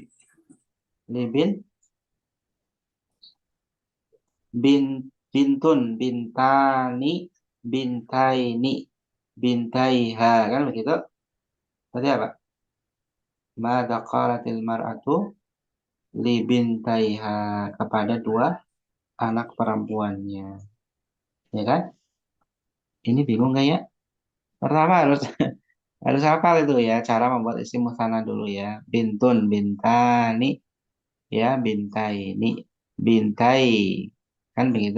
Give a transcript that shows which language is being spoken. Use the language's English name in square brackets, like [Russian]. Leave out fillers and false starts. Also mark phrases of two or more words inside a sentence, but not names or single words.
[Arabic] ل بنت بنتان بنتين بنتيها, [Indonesian] kan begitu? Tadi apa? [Arabic] ماذا قالت المرأة لبنتيها [Indonesian] kepada dua anak perempuannya. Ya kan? Ini bingung nggak ya? Pertama harus harus hafal itu ya cara membuat isim musanna dulu ya. [Arabic] بنت بنتان يا بنتين بنتي, [Indonesian] kan begitu?